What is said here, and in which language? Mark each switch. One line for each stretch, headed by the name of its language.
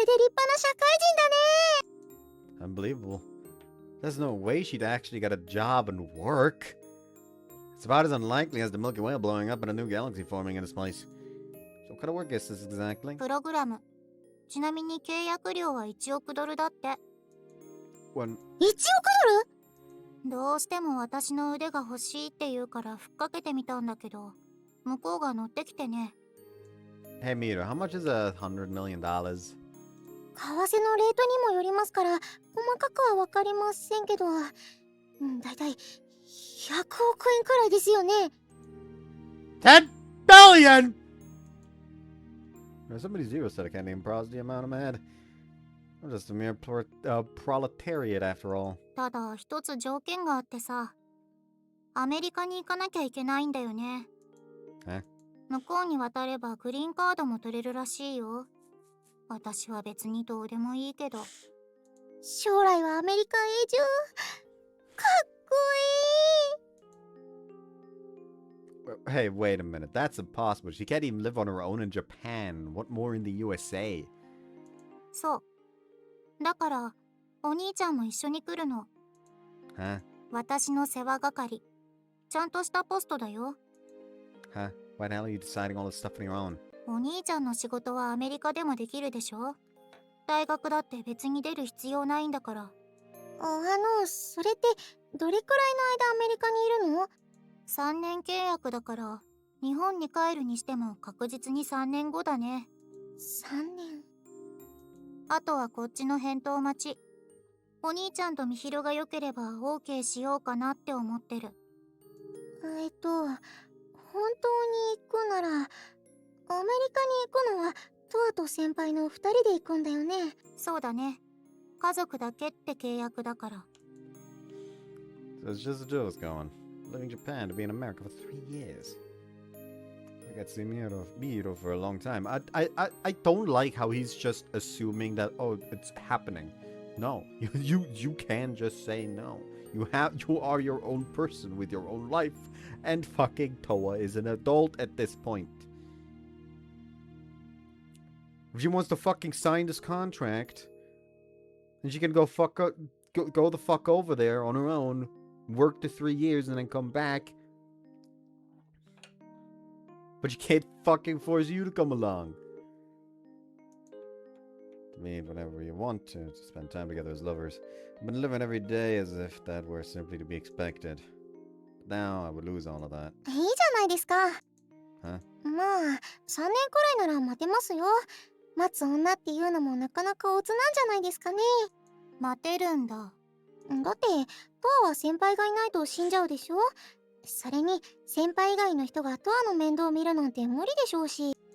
Japanese: これで立派な社会人だね。
English: Unbelievable. There's no way she'd actually get a job and work. It's about as unlikely as the Milky Way blowing up and a new galaxy forming in this place. So what kind of work is this exactly?
Japanese: プログラム。ちなみに契約料は1億ドルだって。
English: When...
Japanese: 1億ドル？どうしても私の腕が欲しいって言うからふっかけてみたんだけど、向こうが乗ってきてね。
English: Hey, Mihiro, how much is $100 million?
Japanese: 為替のレートにもよりますから、細かくはわかりませんけど、だいたい100億円くらいですよね。
English: $10 billion! There's so many zeros that I can't even process the amount I'm at. I'm just a mere proletariat after all.
Japanese: ただ一つ条件があってさ、アメリカに行かなきゃいけないんだよね。え？向こうに渡ればグリーンカードも取れるらしいよ。私は別にどうでもいいけど。将来はアメリカ永住。かっこいい。
English: Hey, wait a minute. That's impossible. She can't even live on her own in Japan. What more in the USA?
Japanese: そう。だから、お兄ちゃんも一緒に来るの。
English: Huh?
Japanese: 私の世話係。ちゃんとしたポストだよ。
English: Huh? Why the hell are you deciding all this stuff on your own?
Japanese: お兄ちゃんの仕事はアメリカでもできるでしょ？大学だって別に出る必要ないんだから。それってどれくらいの間アメリカにいるの？ 3 年契約だから、日本に帰るにしても確実に3年後だね。3年。あとはこっちの返答待ち。お兄ちゃんとみひろが良ければ OK しようかなって思ってる。本当に行くなら、アメリカに行くのはトアと先輩の2人で行くんだよね。そうだね。家族だけって契約だから。
English: So it's just the two of us going. Leaving Japan to be in America for 3 years. I got to see Mihiro for a long time. I don't like how he's just assuming that, oh, it's happening. No. You can just say no. You are your own person with your own life. And fucking Toa is an adult at this point. If she wants to fucking sign this contract, then she can go the fuck over there on her own, work the 3 years, and then come back. But you can't fucking force you to come along. I mean, whenever you want to spend time together as lovers. I've been living every day as if that were simply to be expected. But now I would lose all of that.
Japanese: いいじゃないですか。
English: Huh?
Japanese: まあ、3年くらいなら待てますよ。待つ女っていうのもなかなかオツなんじゃないですかね。待てるんだ。だって、トアは先輩がいないと死んじゃうでしょ。それに、先輩以外の人がトアの面倒を見るなんて無理でしょうし。